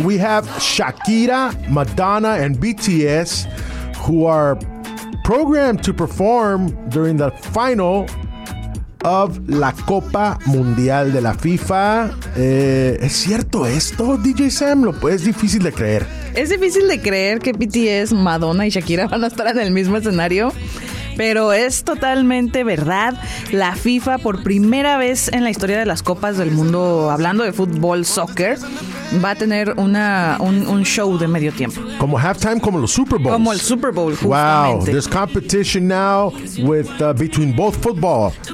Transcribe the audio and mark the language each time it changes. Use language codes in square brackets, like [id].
[en] We have Shakira, Madonna, and BTS who are programmed to perform during the final of La Copa Mundial de la FIFA. [es] ¿Es cierto esto, DJ Sam? Es difícil de creer. Es difícil de creer que BTS, Madonna y Shakira van a estar en el mismo escenario, pero es totalmente verdad. La FIFA, por primera vez en la historia de las Copas del Mundo, hablando de fútbol, soccer, va a tener un show de medio tiempo. Como halftime, como los Super Bowls. Como el Super Bowl, justamente. [en] Wow, there's competition now with between both football.